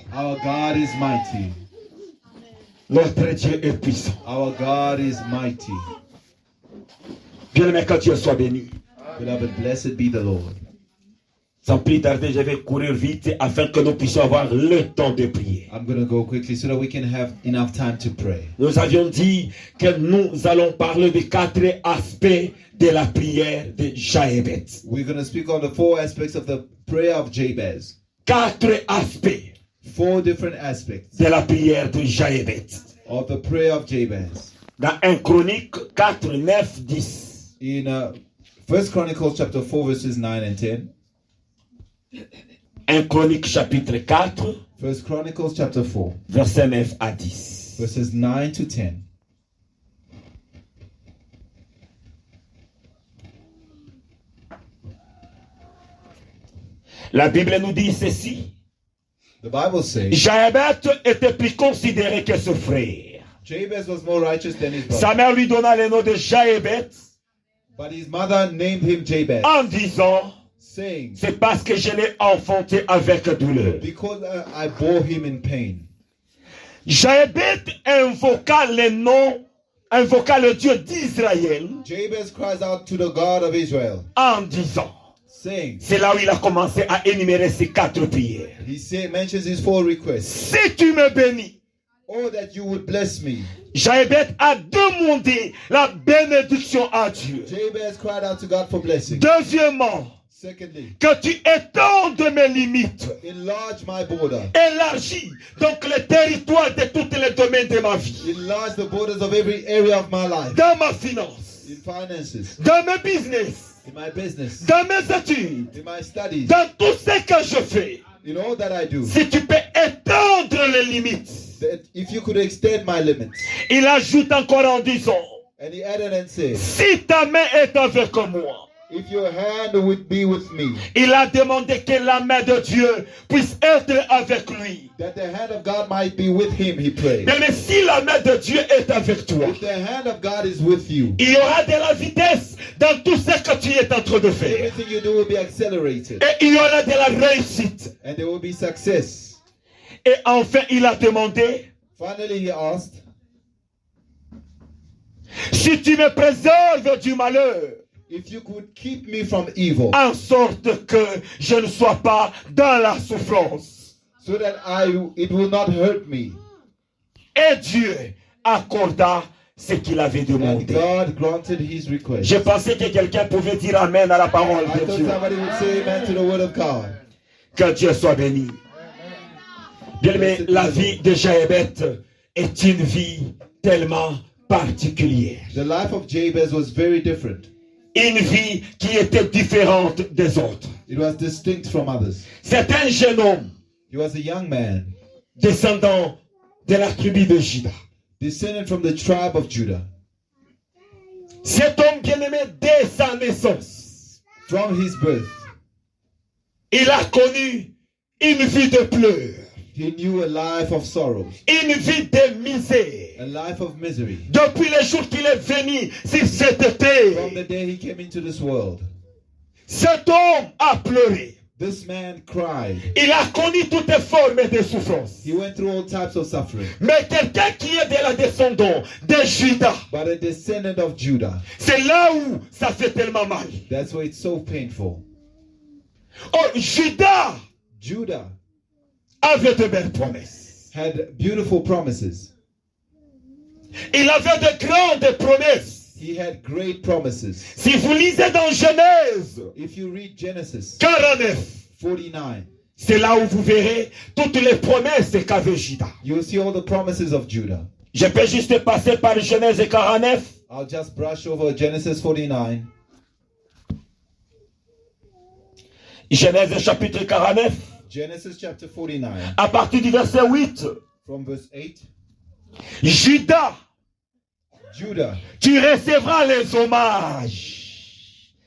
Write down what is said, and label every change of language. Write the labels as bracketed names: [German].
[English] our God is mighty. [French] Notre Dieu est puissant. [English] Our God is mighty. [French] Bien-aimé, que Dieu soit béni. [English] Beloved, blessed be the Lord. [French] Sans plus tarder, je vais courir vite afin que nous puissions avoir le temps de prier. [English] I'm going to go quickly so that we can have enough time to pray. [French] Nous avions dit que nous allons parler de 4 aspects de la prière de Jaébet. [English] We're going to speak on the 4 aspects of the prayer of Jabez. [French] 4 aspects [English] 4 different aspects [French] de la prière de Jaébet. [English] of the prayer of Jabez. [French] Dans 1 Chronique 4, 9, 10. [English] In 1 Chronicles chapter 4 verses 9 and 10. [French] 1 Chronique chapitre 4, [English] 1 Chronicles chapter 4 [French] verset 9 à 10. [English] verses 9 to 10. [French] La Bible nous dit ceci. [English] The Bible says [French] Jaébet était plus considéré que son frère. [English] Jabez was more righteous than his brother. [French] Sa mère lui donna le nom de Jaébet [English] But his mother named him Jabez, [French] en disant, [English] saying, [French] c'est parce que je l'ai enfanté avec douleur. [English] because I bore him in pain. [French] Jaébet invoqua le nom, invoqua le Dieu d'Israël [English] Jabez cries out to the God of Israel, [French] en disant, [English] saying, [French] c'est là où il a commencé à énumérer ses 4 prières. [English] mentions his 4 requests. [French] Si tu me bénis, [English] Oh, that you would bless me. [French] Jaébet a demandé la bénédiction à Dieu. [English] Jabez cried out to God for blessing. [French] Deuxièmement, [English] Secondly, [French] que tu étendes mes limites. [English] enlarge my border. [French] Élargis donc le territoire de tous les domaines de ma vie. [English] Enlarge the borders of every area of my life. [French] Dans ma finance, [English] In finances, [French] dans mes business, [English] in my business, [French] dans mes études, [English] in my studies, [French] dans tout ce que je fais. [English] in all that I do. [French] Si tu peux étendre les limites. [English] That if you could extend my limits. [French] Il ajoute encore en disant, [English] And he added and said, [French] si ta main est avec moi. [English] if your hand would be with me, [French] Il a demandé que la main de Dieu puisse être avec lui. [English] that the hand of God might be with him, he prayed. [French] Mais si la main de Dieu est avec toi, [English] If the hand of God is with you, [French] il y aura de la vitesse dans tout ce que tu es en train de faire. [English] everything you do will be accelerated. [French] Et il y aura de la réussite. [English] And there will be success. [French] Et enfin, il a demandé, [English] Finally, he asked, [French] Si tu me préserves du malheur, [English] if you could keep me from evil, [French] en sorte que je ne sois pas dans la souffrance. [English] so that it will not hurt me. [French] Et Dieu accorda ce qu'il avait [English] And [French] demandé. [English] God granted his request. [French] Je pensais que quelqu'un pouvait dire Amen à la parole [English] I [French] de [English] thought [French] Dieu. [English] somebody would say amen to the word of God. [French] Que Dieu soit béni. Bien-aimé, la vie de Jaébet est une vie tellement particulière. [English] The life of Jabez was very different. [French] Une vie qui était différente des autres. [English] It was distinct from others. [French] C'est un jeune homme [English] He was a young man, [French] descendant de la tribu de Juda. [English] descended from the tribe of Judah. [French] Cet homme bien-aimé, dès sa naissance, [English] From his birth, [French] il a connu une vie de pleurs, [English] he knew a life of sorrows, [French] une vie de misère. [English] a life of misery. [French] Depuis le jour qu'il est venu sur cette [English] From the [French] terre, [English] day he came into this world, [French] cet homme a pleuré. [English] this man cried. [French] Il a connu toutes les formes de souffrance. [English] He went through all types of suffering. [French] Mais quelqu'un qui est de la descendance de Juda, [English] But a descendant of Judah, [French] c'est là où ça fait tellement mal. [English] that's why it's so painful. [French] Oh, Juda [English] Judah [French] avait de belles promesses. [English] had beautiful promises. [French] Il avait de grandes promesses. [English] He had great promises. [French] Si vous lisez dans Genèse [English] If you read Genesis [French] 49, [English] 49, [French] c'est là où vous verrez toutes les promesses qu'avait Juda. [English] you'll see all the promises of Judah. [French] Je peux juste passer par Genèse 49. [English] I'll just brush over Genesis 49. [French] Genèse chapitre 49, [English] Genesis chapter 49, [French] à partir du verset 8. [English] from verse 8. [French] Juda, [English] Judah, [French] tu recevras les hommages.